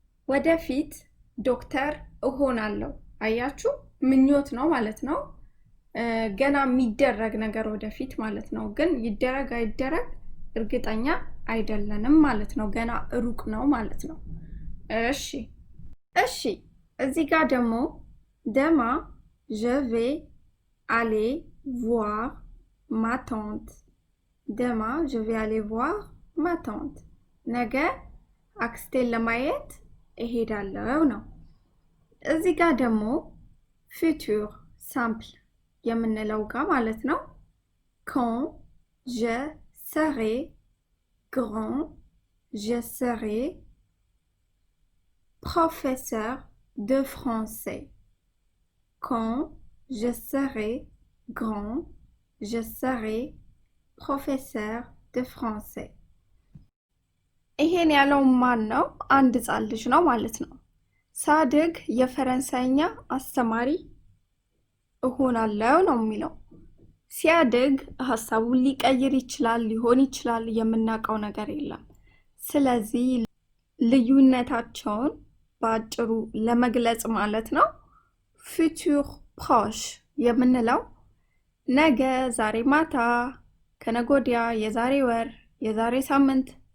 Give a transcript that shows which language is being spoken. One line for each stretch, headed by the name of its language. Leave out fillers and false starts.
Amharic: ወደፊት ዶክተር እሆናለሁ። አያችሁ ምኞት ነው ማለት ነው። ገና የሚደረግ ነገር ወደፊት ማለት ነው። ግን ይደረግ አይደረግ እርግጠኛ አይደለንም ማለት ነው። ገና ሩቅ ነው ማለት ነው። እሺ እዚህ ጋር ደግሞ ደማ
French: je vais aller voir ma tante. ደማ je vais aller voir ma tante.
Amharic: ነገ አክስቴን ለማየት እሄዳለሁ ነው። እዚህ ጋር ደግሞ futur simple የምንለው ጋር ማለት ነው።
French: quand je serai grand, je serai professeur de français. Quand je serai grand, je serai professeur de français.
Amharic: ይሄን ያለው ማን ነው? አንድ ሕፃን ልጅ ነው ማለት ነው። ሳድግ የፈረንሳይኛ አስተማሪ እሆናለሁ ነው የሚለው። ሲያድግ ሀሳቡን ሊቀይር ይችላል፣ ሊሆን ይችላል፣ የምናውቀው ነገር የለም። ስለዚህ ልዩነታቸውን በአጭሩ ለመግለጽ ማለት ነው ፉቱር ፕሮሽ የምንለው ነገ፣ ዛሬ ማታ፣ ከነገ ወዲያ፣ የዛሬ ወር፣ የዛሬ ሳምንት